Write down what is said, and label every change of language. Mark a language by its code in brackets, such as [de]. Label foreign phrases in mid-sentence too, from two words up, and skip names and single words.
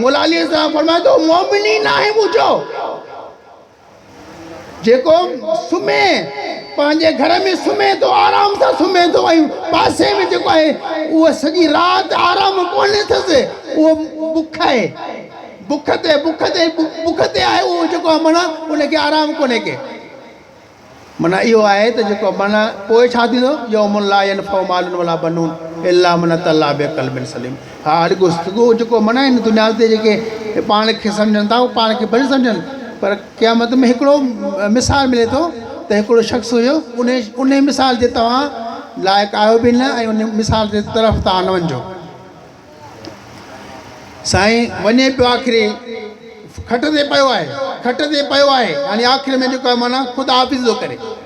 [sd] मौला अली साहब फरमाए थो मोमिन ई न आहे मुंहिंजो। जेको सुम्हे पंहिंजे घर में सुम्हे थो, आराम सां सुम्हे थो, ऐं पासे में जेको आहे उहो सॼी राति आराम कोन्हे अथसि, उहो बुख आहे, बुख ते आहे उहो जेको आहे माना उनखे आराम कोन्हे के। माना इहो आहे त जेको माना पोइ छा थींदो, [ar] يوم لا ينفع مال ولا بنون إلا من أتى الله بقلب سليم. [sd] हा अॼु जेको माना आहिनि दुनिया ते जेके पाण खे सम्झनि था उहे पाण खे भली सम्झनि, पर क़यामत में हिकिड़ो मिसाल मिले थो त हिकिड़ो शख़्स हुयो, उन मिसाल जे तव्हां लाइक़ु आहियो बि न, ऐं उन मिसाल जे तरफ़ तव्हां न वञिजो। साईं वञे पियो आख़िरी खट ते पियो आहे, यानी आख़िर में जेको आहे माना ख़ुदा हाफ़िज़ थो करे।